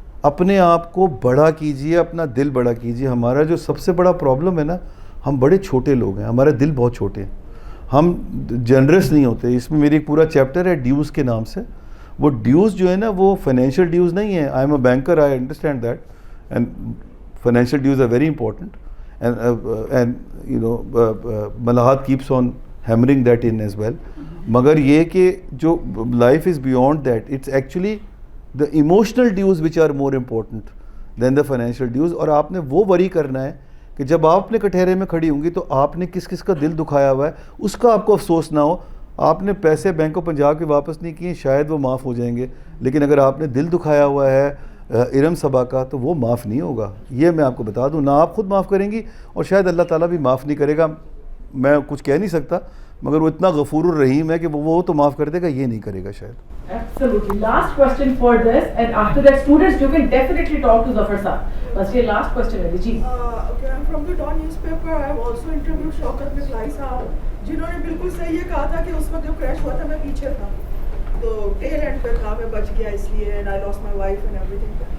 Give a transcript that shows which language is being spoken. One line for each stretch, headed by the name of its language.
Urdu: اپنے آپ کو بڑا کیجئے, اپنا دل بڑا کیجئے. ہمارا جو سب سے بڑا پرابلم ہے نا, ہم بڑے چھوٹے لوگ ہیں, ہمارے دل بہت چھوٹے ہیں, ہم جنرس نہیں ہوتے. اس میں میری ایک پورا چیپٹر ہے ڈیوز کے نام سے. وہ ڈیوز جو ہے نا وہ فائنینشیل ڈیوز نہیں ہے.
English: I am a banker, I understand that, and financial dues are very important, and you know Malahat keeps on hammering that in as well.
Urdu: مگر یہ کہ جو
English: Life is beyond that, it's actually the emotional dues which are more important than the financial dues.
Urdu: اور آپ نے وہ وری کرنا ہے کہ جب آپ اپنے کٹہرے میں کھڑی ہوں گی تو آپ نے کس کس کا دل دکھایا ہوا ہے اس کا آپ کو افسوس نہ ہو. آپ نے پیسے بینک آف پنجاب کے واپس نہیں کیے, شاید وہ معاف ہو جائیں گے, لیکن اگر آپ نے دل دکھایا ہوا ہے ارم صبا کا تو وہ معاف نہیں ہوگا. یہ میں آپ کو بتا دوں, نہ آپ خود معاف کریں گی اور شاید اللہ تعالیٰ بھی معاف نہیں کرے گا. میں کچھ کہہ نہیں سکتا, مگر وہ اتنا غفور الرحیم ہے کہ وہ تو معاف کر دے گا, یہ نہیں کرے گا شاید.
English: Absolutely. Last question for this, and after that, students, you can definitely talk to Zafar sir.
Urdu: Bas ye last question hai ji.
English: Okay, I'm from the Dawn newspaper. I have also interviewed
Urdu: Shaukat Mislai sahab, جنہوں نے بالکل صحیح یہ کہا تھا کہ اس وقت جب کریش ہوا تھا میں پیچھے تھا, تو ٹیل اینڈ پہ تھا, میں بچ گیا اس لیے,
English: and I lost my wife and everything.